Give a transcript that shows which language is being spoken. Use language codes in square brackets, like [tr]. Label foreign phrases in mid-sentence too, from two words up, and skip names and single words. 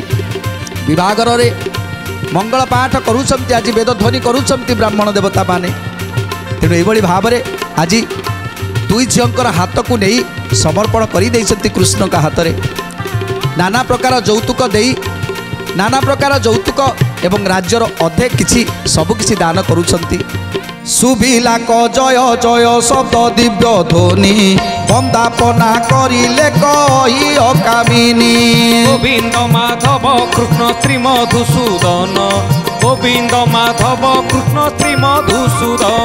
[or] ବିବାହଘରରେ ମଙ୍ଗଳ ପାଠ କରୁଛନ୍ତି, ଆଜି ବେଦଧ୍ୱନି କରୁଛନ୍ତି ବ୍ରାହ୍ମଣ ଦେବତାମାନେ। ତେଣୁ ଏଇଭଳି ଭାବରେ ଆଜି 2 ଝିଅଙ୍କର ହାତକୁ ନେଇ ସମର୍ପଣ କରିଦେଇଛନ୍ତି କୃଷ୍ଣଙ୍କ ହାତରେ। ନାନା ପ୍ରକାର ଯୌତୁକ ଏବଂ ରାଜ୍ୟର ଅଧେ କିଛି ସବୁକିଛି ଦାନ କରୁଛନ୍ତି। ସୁବିଲାକ ଜୟ ଜୟ ଶବ୍ଦ ଦିବ୍ୟ ଧ୍ୱନି ବନ୍ଦାପନା କରିଲେ କଇ ଅକାମିନୀ গোবিন্দ মাধব কৃষ্ণ শ্রী মধুসূদন গোবিন্দ মাধব কৃষ্ণ শ্রী মধুসূদন